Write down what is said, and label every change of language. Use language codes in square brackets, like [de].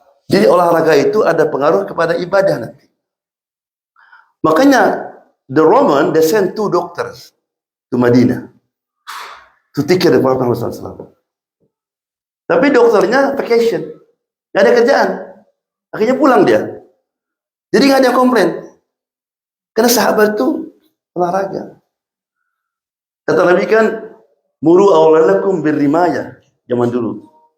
[id] Jadi olahraga itu ada pengaruh kepada ibadah nanti. Makanya [en] the Roman they sent 2 doctors to Madinah to take care of Prophet Muhammad SAW. [id] Tapi dokternya vacation, nggak ada kerjaan, akhirnya pulang dia. Jadi nggak ada komplain, karena sahabat itu olahraga. Kata Nabi kan, muru awlalakum birrimaya zaman dulu.